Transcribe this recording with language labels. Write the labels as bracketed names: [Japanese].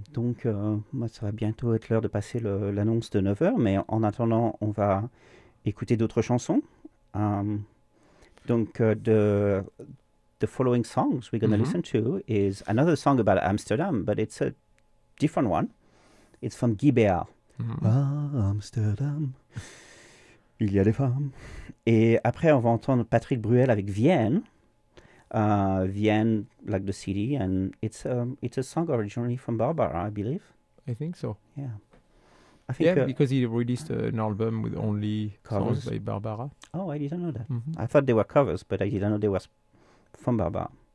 [French] Donc, ça va bientôt être l'heure de passer l'annonce de 9h. Mais en attendant, on va écouter d'autres chansons. [English] The following songs we're going to listen to is another song about Amsterdam, but it's a different one. It's from Guy Béard. [French] Amsterdam, il y a des femmes. Et après, on va entendre Patrick Bruel avec Vienne. [English] Vienne, like the city. And it's a song originally from Barbara, I believe. I think so. Yeah. I think because he released an album with only covers. Songs by Barbara. Oh, I didn't know that. Mm-hmm. I thought they were covers, but I didn't know they were from Barbara.